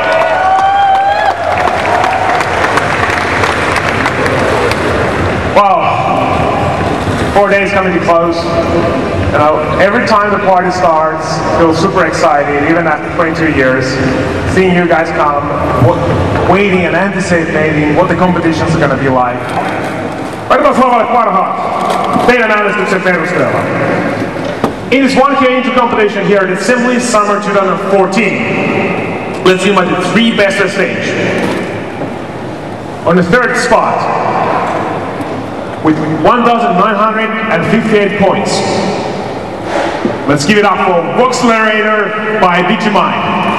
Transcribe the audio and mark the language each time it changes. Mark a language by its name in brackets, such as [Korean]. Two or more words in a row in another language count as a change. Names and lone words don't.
[English] Wow, 4 days coming to close. You know, every time the party starts, I feel super excited, even after 22 years, seeing you guys come, waiting and anticipating what the competitions are going to be like. [Finnish] Otetaan Slovalle parhaat teidän äänestyksen perusteella. [English] In this 1K Intro competition here at Assembly Summer 2014, let's see about the 3 best of stage. On the 3rd spot, with 1,958 points, let's give it up for Voxlerator by Digimine.